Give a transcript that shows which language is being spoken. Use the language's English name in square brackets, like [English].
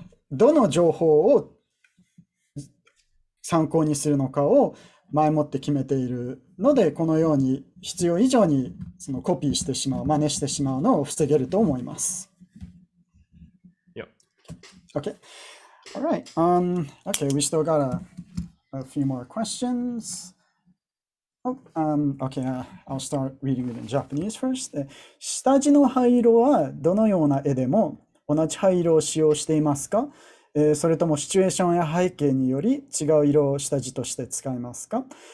[Japanese] どの情報を参考にするのかを前もって決めているので、このように必要以上にそのコピーしてしまう、真似してしまうのを防げると思います。 [English] Yep. Okay. All right. Okay, we still got a few more questions. Okay, I'll start reading it in Japanese first. [Japanese] 下地の灰色はどのような絵でも同じ灰色を使用していますか？それともシチュエーションや背景により違う色を下地として使いますか？